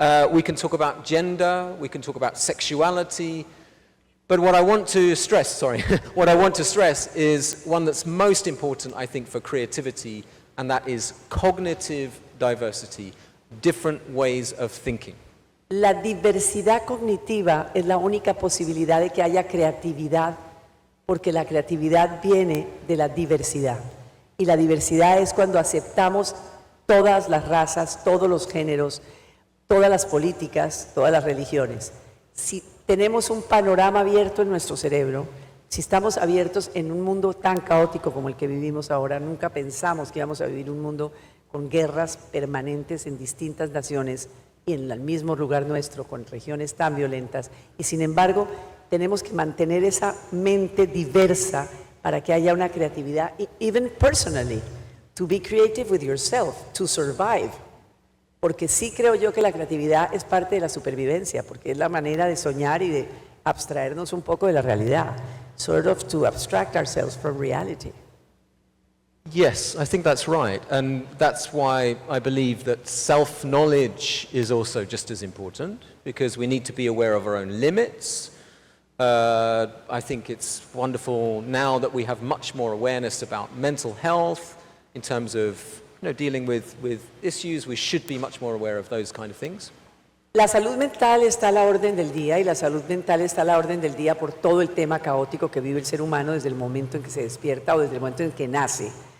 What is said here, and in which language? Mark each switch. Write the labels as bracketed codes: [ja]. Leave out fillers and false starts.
[en] We can talk about gender, we can talk about sexuality, but what I want to stress, what I want to stress is one that's most important, I think, for creativity, and that is cognitive diversity, different ways of thinking. [es] La diversidad cognitiva es la única posibilidad de que haya creatividad, porque la creatividad viene de la diversidad. Y la diversidad es cuando aceptamos todas las razas, todos los géneros, todas las políticas, todas las religiones. Si tenemos un panorama abierto en nuestro cerebro, si estamos abiertos en un mundo tan caótico como el que vivimos ahora, nunca pensamos que íbamos a vivir un mundo con guerras permanentes en distintas naciones y en el mismo lugar nuestro, con regiones tan violentas. Y sin embargo, tenemos que mantener esa mente diversa para que haya una creatividad, even personally, to be creative with yourself, to survive. Porque sí creo yo que la creatividad es parte de la supervivencia, porque es la manera de soñar y de abstraernos un poco de la realidad, sort of to abstract ourselves from reality. [en] Yes, I think that's right, and that's why I believe that self-knowledge is also just as important, because we need to be aware of our own limits. I think it's wonderful now that we have much more awareness about mental health in terms of dealing with issues. We should be much more aware of those kind of things. [es] La salud mental está a la orden del día, y la salud mental está a la orden del día por todo el tema caótico que vive el ser humano desde el momento en que se despierta o desde el momento en que nace.